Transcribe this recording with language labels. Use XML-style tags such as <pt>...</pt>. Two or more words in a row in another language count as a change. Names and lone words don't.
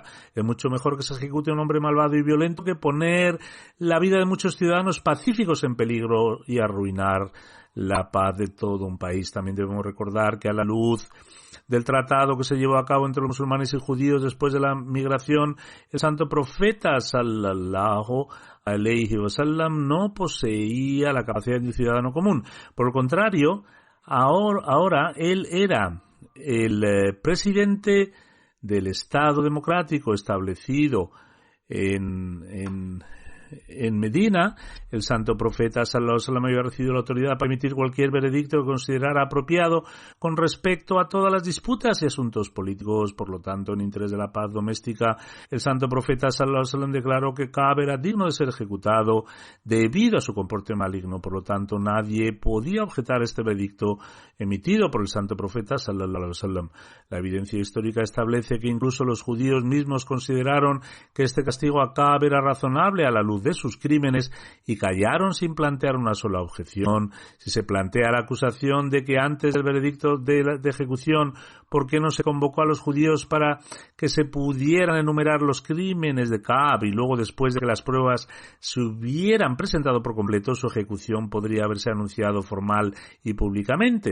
<es>Es mucho mejor que se ejecute a un hombre malvado y violento que poner la vida de muchos ciudadanos pacíficos en peligro y arruinar la paz de todo un país. También debemos recordar que a la luz del tratado que se llevó a cabo entre los musulmanes y judíos después de la migración, el santo profeta</es> <ar>صلى الله عليه وسلم</ar> <es>no poseía la capacidad de un ciudadano común. Por el contrario, ahora él era el presidente del Estado democrático establecido en Medina. El santo profeta</es> <ar>صلى الله عليه وسلم</ar> <es>había recibido la autoridad para emitir cualquier veredicto que considerara apropiado con respecto a todas las disputas y asuntos políticos. Por lo tanto, en interés de la paz doméstica, el santo profeta</es> <ar>صلى الله عليه وسلم</ar> <es>declaró que Ka'b era digno de ser ejecutado debido a su comporte maligno. Por lo tanto, nadie podía objetar este veredicto emitido por el santo profeta</es> <ar>صلى الله عليه وسلم.</ar> <es>La evidencia histórica establece que incluso los judíos mismos consideraron que este castigo a Ka'b era razonable a la luz de sus crímenes y callaron sin plantear una sola objeción. Si se plantea la acusación de que antes del veredicto de ejecución, ¿por qué no se convocó a los judíos para que se pudieran enumerar los crímenes de Ka'b y luego, después de que las pruebas se hubieran presentado por completo, su ejecución podría haberse anunciado formal y públicamente?</es>